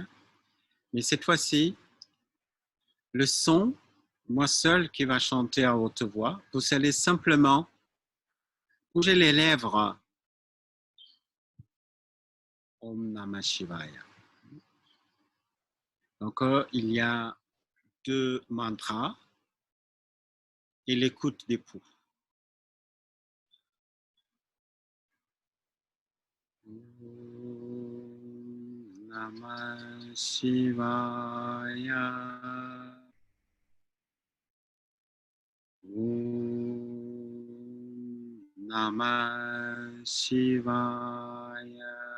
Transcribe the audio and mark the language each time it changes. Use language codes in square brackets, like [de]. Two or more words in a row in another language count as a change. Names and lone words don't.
[fr] Mais cette fois-ci, le son, moi seul qui va chanter à haute voix, vous allez simplement bouger les lèvres [sa] Om Namah Shivaya. [fr] Donc, il y a 2 mantras et l'écoute des pouls. [sa] Om Namah Shivaya. Om Namah Shivaya.